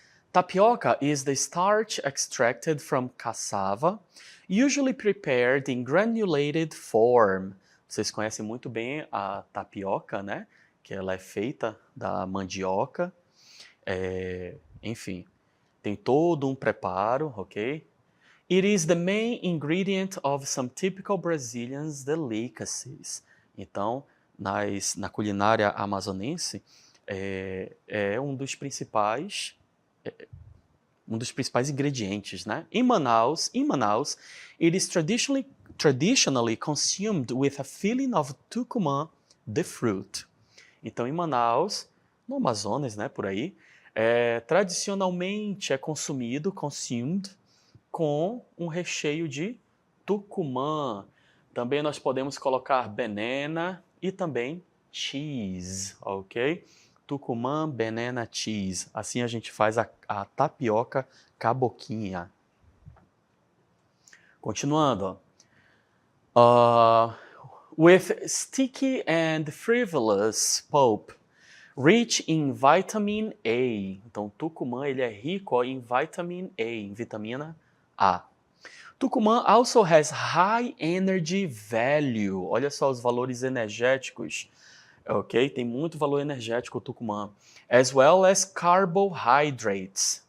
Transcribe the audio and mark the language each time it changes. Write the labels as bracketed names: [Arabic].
[English] Tapioca is the starch extracted from cassava, usually prepared in granulated form. [Portuguese] Vocês conhecem muito bem a tapioca, né? Que ela é feita da mandioca. Enfim, tem todo um preparo, ok? [English] It is the main ingredient of some typical Brazilian delicacies. [Portuguese] Então, na culinária amazonense, é um dos principais ingredientes, né? [English] In Manaus, it is traditionally consumed with a filling of tucumã, the fruit. [Portuguese] Então, em Manaus, no Amazonas, né, por aí, tradicionalmente é consumed, com um recheio de tucumã. Também nós podemos colocar banana e também cheese, ok? Tucumã, banana, cheese. Assim a gente faz a tapioca caboquinha. Continuando. [English] With sticky and frivolous pulp, rich in vitamin A. [Portuguese] Então, tucumã ele é rico em vitamin A, em vitamina A. [English] Tucumã also has high energy value. [Portuguese] Olha só os valores energéticos. Ok? Tem muito valor energético o tucumã. [English] As well as carbohydrates.